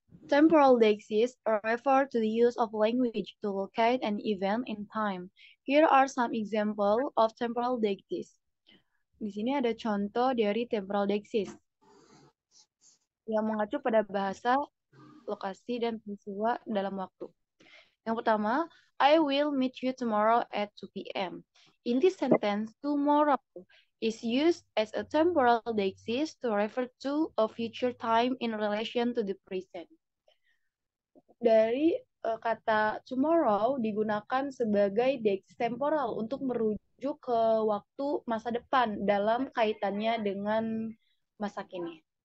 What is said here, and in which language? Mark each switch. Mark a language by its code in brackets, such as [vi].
[en] Temporal deiksis refer to the use of language to locate an event in time. Here are some examples of temporal deiksis. [id] Di sini ada contoh dari temporal deiksis yang mengacu pada bahasa, lokasi, dan peristiwa dalam waktu. Yang pertama, [en] I will meet you tomorrow at 2 p.m. In this sentence, tomorrow is used as a temporal deiksis to refer to a future time in relation to the present. [id] Dari kata tomorrow digunakan sebagai deiksis temporal untuk merujuk ke waktu masa depan dalam kaitannya dengan masa kini.